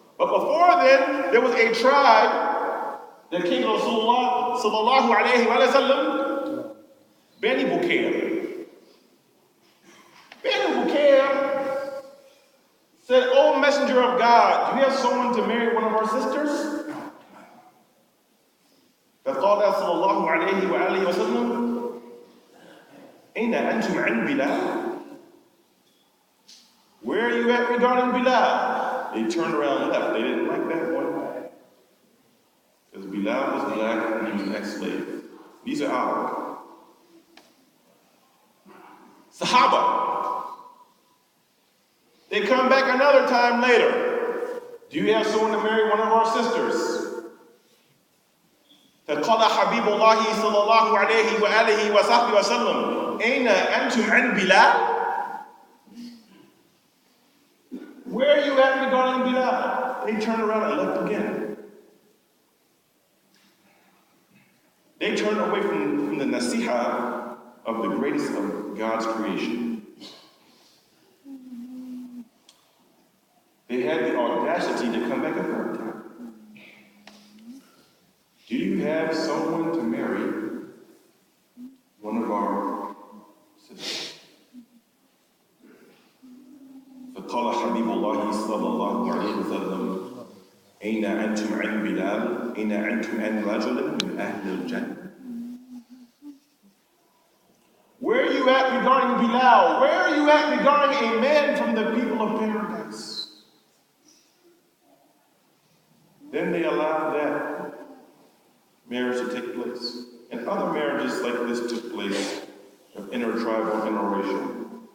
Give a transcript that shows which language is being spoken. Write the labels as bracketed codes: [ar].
[en] But before then, there was a tribe that came to Rasulullah sallallahu alayhi wa sallam, Bani Bukair. Bani Bukair said, "O Messenger of God, do you have someone to marry one of our sisters?" [ar] فقال صلى الله عليه وآله وسلم أين أنتم عن بلال? [en] Where are you at regarding Bilal? They turned around and left. They didn't like that one. Because Bilal was black and he was an ex-slave. These are Arab. Sahaba. They come back another time later. Do you have someone to marry one of our sisters? [ar] فقال حبيب الله صلى الله عليه وآله وصحبه وسلم أين أنتم عن بلال? [en] Where are you at regarding Bilal? They turned around and left again. They turned away from the nasiha of the greatest of God's creation. They had the audacity to come back a third time. Do you have someone to marry one of our sisters? [ar] فقال حبيب الله صلى الله عليه وسلم أين أنتم عن بلال؟ أين أنتم عن رجل من أهل الجنة? [en] Where are you at regarding Bilal? Where are you at regarding a man from the people of paradise? Then they allowed that marriage to take place. And other marriages like this took place of intertribal, interracial.